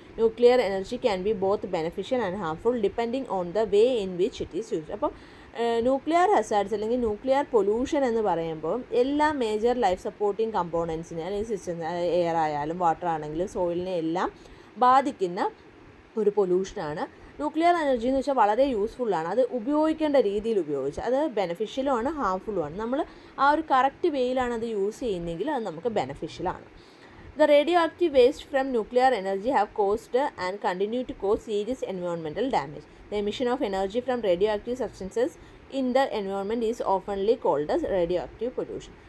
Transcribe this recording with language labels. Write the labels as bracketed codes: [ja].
[en] Nuclear energy can be both beneficial and harmful depending on the way in which it is used. [ml] അപ്പോൾ nuclear hazards അല്ലെങ്കിൽ nuclear pollution എന്ന് പറയുമ്പോൾ എല്ലാ major life supporting കമ്പോണൻസിനെ അല്ലെങ്കിൽ system, air ആയാലും water ആണെങ്കിലും സോയിലിനെ എല്ലാം ബാധിക്കുന്ന ഒരു പൊല്യൂഷനാണ്. ന്യൂക്ലിയർ എനർജി എന്ന് വെച്ചാൽ വളരെ യൂസ്ഫുള്ളാണ്. അത് ഉപയോഗിക്കേണ്ട രീതിയിൽ ഉപയോഗിച്ച്, അത് ബെനഫിഷ്യലും ആണ് ഹാർംഫുള്ളും ആണ്. നമ്മൾ ആ ഒരു കറക്റ്റ് വേയിലാണ് അത് യൂസ് ചെയ്യുന്നതെങ്കിൽ അത് നമുക്ക് ബെനഫിഷ്യലാണ്. [en] The radioactive waste from nuclear energy have caused and continue to cause serious environmental damage. The emission of energy from radioactive substances in the environment is oftenly called as radioactive pollution.